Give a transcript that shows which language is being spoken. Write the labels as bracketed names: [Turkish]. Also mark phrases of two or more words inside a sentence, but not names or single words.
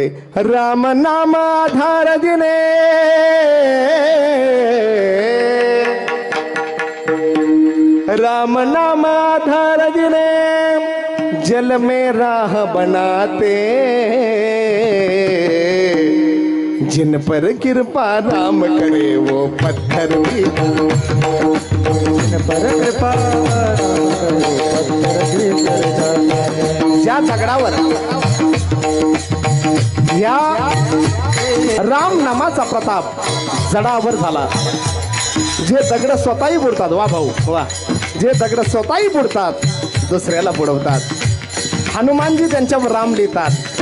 [Hindi] राम नाम आधार दिने, राम नाम आधार दिने, जल में राह बनाते, जिन पर कृपा राम करे वो पत्थर भी, जिन पर कृपा [Marathi] ज्या दगडावर या राम नामाचा प्रताप जडावर झाला. जे दगड स्वतःही बुडतात, वा भाऊ वा, जे दगड स्वतःही बुडतात दुसऱ्याला बुडवतात. हनुमानजी त्यांच्यावर राम लिहितात.